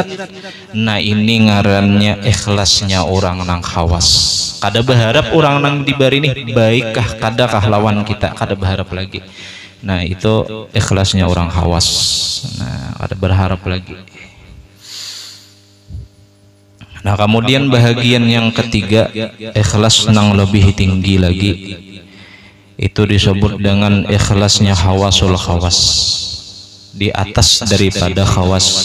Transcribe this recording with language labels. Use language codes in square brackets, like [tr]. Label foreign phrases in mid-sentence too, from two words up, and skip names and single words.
[bjn] Nah, ini ngarannya ikhlasnya orang nang khawas. Kada berharap orang nang diberi ini baikkah kadakah lawan kita, kada berharap lagi. Nah itu ikhlasnya orang khawas. Nah ada berharap lagi. Nah kemudian bahagian yang ketiga, ikhlas nang lebih tinggi lagi, itu disebut dengan ikhlasnya [ar] خواص الخواص, [bjn] di atas daripada khawas.